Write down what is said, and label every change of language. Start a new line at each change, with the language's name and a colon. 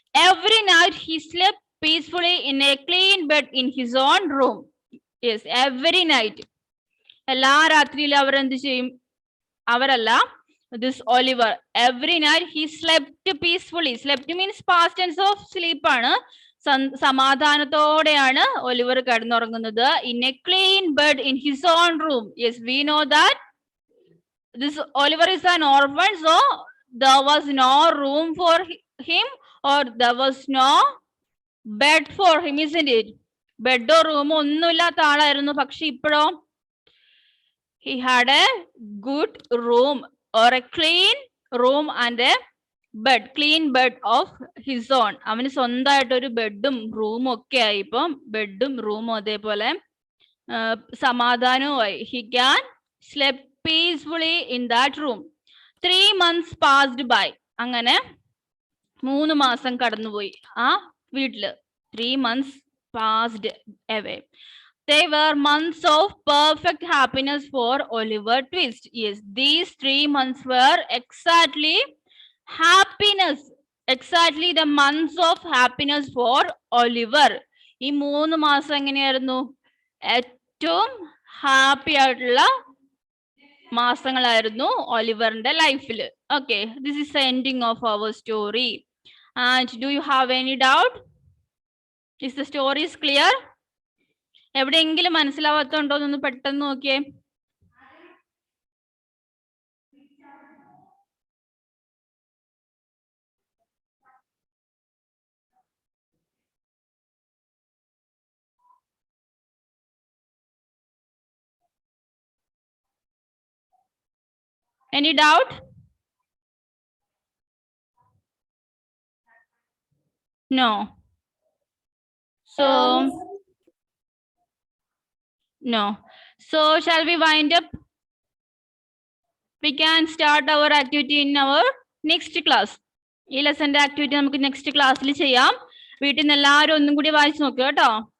English: Every night he slept peacefully in a clean bed in his own room. Yes, every night.
Malayalam: എല്ലാ രാത്രിയിലും അവർ എന്ത് ചെയ്യും? അവരല്ല,
English: this Oliver, every night he slept peacefully. Slept means past tense of sleep ആണ്.
Malayalam: സമാധാനത്തോടെയാണ് Oliver കിടന്നുറങ്ങുന്നത്.
English: in a clean bed in his own room. Yes, we know that this Oliver is an orphan, so there was no room for him, or there was no bed for him, isn't it?
Malayalam: ബെഡോ റൂമോ ഒന്നുമില്ലാത്ത ആളായിരുന്നു. പക്ഷെ ഇപ്പോഴോ
English: he had a good room, or a clean room and a bed, clean bed of his own.
Malayalam: അവന് സ്വന്തമായിട്ട് ഒരു ബെഡും റൂമും ഒക്കെ ആയി. ഇപ്പം ബെഡും റൂമും അതേപോലെ സമാധാനവുമായി.
English: he can sleep peacefully in that room. 3 months passed by.
Malayalam: അങ്ങനെ 3 മാസം കടന്നുപോയി ആ വീട്ടില്.
English: 3 months passed away. They were months of perfect happiness for Oliver Twist. Yes, these 3 months were exactly happiness. Exactly the months of happiness for Oliver.
Malayalam: ഈ 3 മാസം എങ്ങനെയായിരുന്നു? ഏറ്റവും happy ആയിട്ടുള്ള മാസങ്ങളായിരുന്നു ഒലിവറിന്റെ ലൈഫിൽ.
English: Okay, this is the ending of our story. And do you have any doubt? Is the story is clear?
Malayalam: എവിടെയെങ്കിലും മനസ്സിലാവാത്തോണ്ടോ എന്ന് പെട്ടെന്ന് നോക്കിയേ.
English: Any doubt? No. So no. So shall we wind up? We can start our activity in our next class.
Malayalam: ഈ ലെസന്റെ activity നമുക്ക് next ക്ലാസ്സിൽ ചെയ്യാം. വീട്ടിൽ നിന്ന് എല്ലാവരും ഒന്നും കൂടി വായിച്ചു നോക്കുക കേട്ടോ.